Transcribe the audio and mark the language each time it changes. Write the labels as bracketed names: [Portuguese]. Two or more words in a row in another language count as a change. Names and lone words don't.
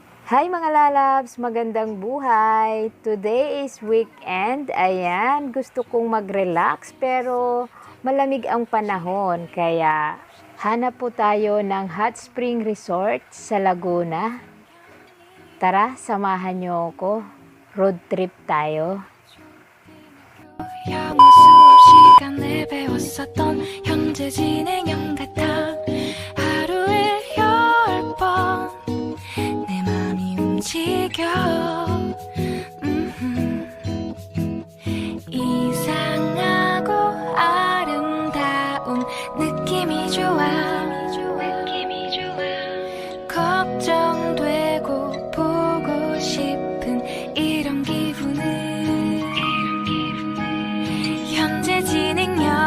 [Filipino] Hi mga lalabs! Magandang buhay! [English] Today is weekend. [Filipino] Ayan, gusto kong mag-relax pero malamig ang panahon. Kaya hanap po tayo ng [English] hot spring resort [Filipino] sa Laguna. Tara, samahan niyo ako. [English] Road trip [Filipino] tayo. [Korean] 영어 수업 시간에 배웠었던 현재 진행형 같아 하루에 10번 내 맘이 움직여 이상하고 아름다운 느낌이 좋아 걱정되고 보고 싶은 이런 기분은 현재 진행형